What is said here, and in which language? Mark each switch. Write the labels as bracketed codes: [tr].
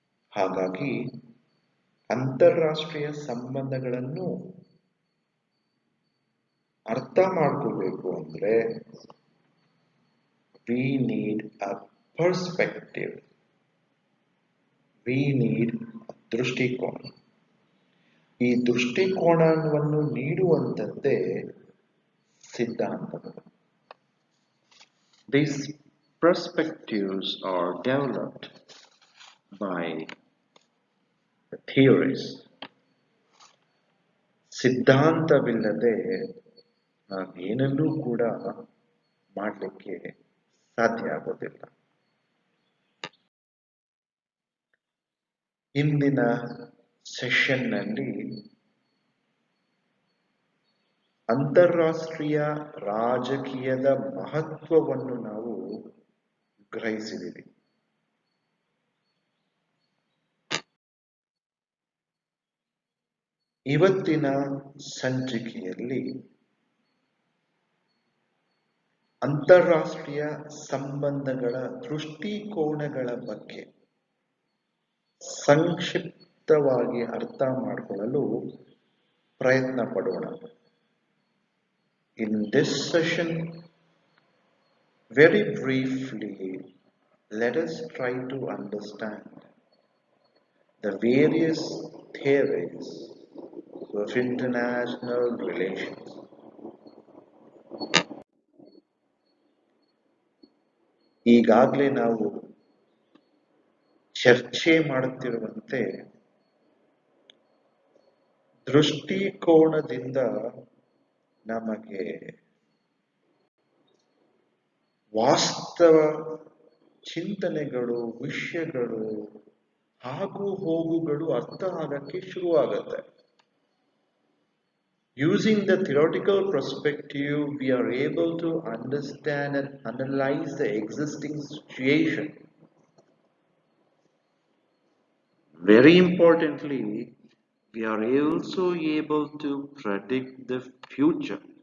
[kn] ಹಾಗಾಗಿ ಅಂತಾರಾಷ್ಟ್ರೀಯ ಸಂಬಂಧಗಳನ್ನು ಅರ್ಥ ಮಾಡ್ಕೋಬೇಕು ಅಂದ್ರೆ [en] we need a perspective, we need a [kn] ದೃಷ್ಟಿಕೋನ. ಈ ದೃಷ್ಟಿಕೋನವನ್ನು ನೀಡುವಂಥದ್ದೇ ಸಿದ್ಧಾಂತಗಳು. [en] These perspectives are developed by the theories. [kn] ಸಿದ್ಧಾಂತವಿಲ್ಲದೆ ನಾವೇನನ್ನೂ ಕೂಡ ಮಾಡಲಿಕ್ಕೆ ಸಾಧ್ಯ ಆಗೋದಿಲ್ಲ. ಇಂದಿನ ಸೆಷನ್ನಲ್ಲಿ ಅಂತಾರಾಷ್ಟ್ರೀಯ ರಾಜಕೀಯದ ಮಹತ್ವವನ್ನು ನಾವು ಗ್ರಹಿಸಿದ್ದೀವಿ. ಇವತ್ತಿನ ಸಂಚಿಕೆಯಲ್ಲಿ ಅಂತಾರಾಷ್ಟ್ರೀಯ ಸಂಬಂಧಗಳ ದೃಷ್ಟಿಕೋನಗಳ ಬಗ್ಗೆ ಸಂಕ್ಷಿಪ್ತವಾಗಿ ಅರ್ಥ ಮಾಡಿಕೊಳ್ಳಲು ಪ್ರಯತ್ನ ಪಡೋಣ. [en] In this session, very briefly, let us try to understand the various theories of international relations. [kn] ಈಗಾಗಲೇ ನಾವು ಚರ್ಚೆ ಮಾಡುತ್ತಿರುವಂತೆ ದೃಷ್ಟಿಕೋನದಿಂದ ನಮಗೆ ವಾಸ್ತವ ಚಿಂತನೆಗಳು, ವಿಷಯಗಳು, ಹಾಗೂ ಹೋಗುಗಳು ಅರ್ಥ ಆಗಕ್ಕೆ ಶುರುವಾಗುತ್ತೆ. [en] Using the theoretical perspective, we are able to understand and analyze the existing situation. Very importantly, we are also able to predict the future.